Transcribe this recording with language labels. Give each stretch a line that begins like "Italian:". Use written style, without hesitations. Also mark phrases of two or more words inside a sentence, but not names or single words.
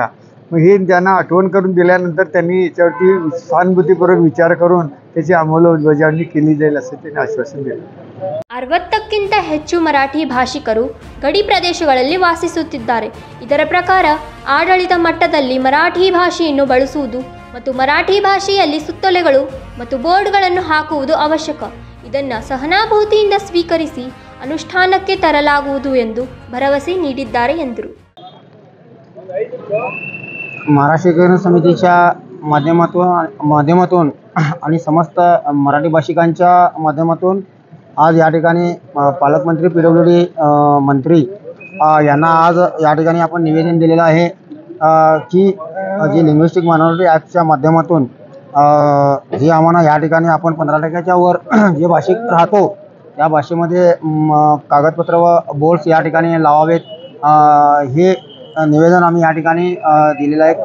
Marathi: मग हे त्यांना आठवण करून दिल्यानंतर त्यांनी याच्यावरती सहानुभूतीपूर्वक विचार करून त्याची अंमलबजावणी केली जाईल असं त्यांनी आश्वासन दिलं.
Kannada: 60ಕ್ಕಿಂತ ಹೆಚ್ಚು ಮರಾಠಿ ಭಾಷಿಕರು ಗಡಿ ಪ್ರದೇಶಗಳಲ್ಲಿ ವಾಸಿಸುತ್ತಿದ್ದಾರೆ. ಇದರ ಪ್ರಕಾರ ಆಡಳಿತ ಮಟ್ಟದಲ್ಲಿ ಮರಾಠಿ ಭಾಷೆಯನ್ನು ಬಳಸುವುದು ಮತ್ತು ಮರಾಠಿ ಭಾಷೆಯಲ್ಲಿ ಸುತ್ತೋಲೆಗಳು ಮತ್ತು ಬೋರ್ಡ್ಗಳನ್ನು ಹಾಕುವುದು ಅವಶ್ಯಕ. ಇದನ್ನು ಸಹನಾಭೂತಿಯಿಂದ ಸ್ವೀಕರಿಸಿ ಅನುಷ್ಠಾನಕ್ಕೆ ತರಲಾಗುವುದು ಎಂದು ಭರವಸೆ ನೀಡಿದ್ದಾರೆ ಎಂದರು.
Marathi: महाराष्ट्र एकीकरण समितीच्या माध्यमातून आणि समस्त मराठी भाषिकांच्या माध्यमातून आज या ठिकाणी पालकमंत्री PWD मंत्री यांना आज या ठिकाणी आपण निवेदन दिलेलं आहे की जे
English: linguistic minority
Marathi: ॲक्टच्या माध्यमातून जे आम्हाला या ठिकाणी आपण 15%च्या वर जे भाषिक राहतो त्या भाषेमध्ये कागदपत्र व बोर्ड्स या ठिकाणी लावावेत, हे निवेदन आम्ही या ठिकाणी दिलेलं आहे.